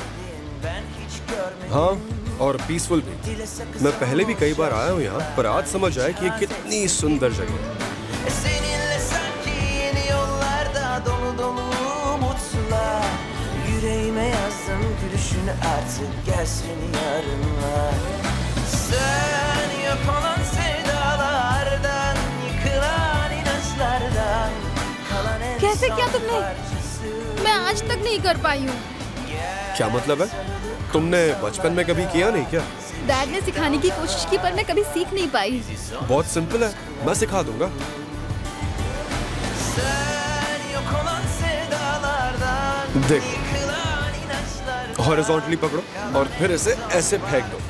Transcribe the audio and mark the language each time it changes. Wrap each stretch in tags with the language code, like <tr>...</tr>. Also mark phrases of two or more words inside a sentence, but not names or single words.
<hi>हाँ और पीसफुल भी। मैं पहले भी कई बार आया हूँ यहाँ, पर आज समझ आया कि ये कितनी सुंदर जगह है।</hi> <tr>Seninle sanki yeni yollarda dolu dolu umutlar. Yüreğime yazdım gülüşünü artık gelsin yarınlar. Sen yok olan sevdalardan, yıkılan inançlardan kalan en</tr> <hi>कैसे किया</hi> <tr>son</tr> <hi>तुमने?</hi> <tr>parçası.</tr> <hi>मैं आज तक नहीं कर पाई हूँ। क्या मतलब है? तुमने बचपन में कभी किया नहीं क्या? डैड ने सिखाने की कोशिश की पर मैं कभी सीख नहीं पाई। बहुत सिंपल है, मैं सिखा दूंगा। देख, हॉरिजॉन्टली पकड़ो और फिर इसे ऐसे फेंक दो।</hi>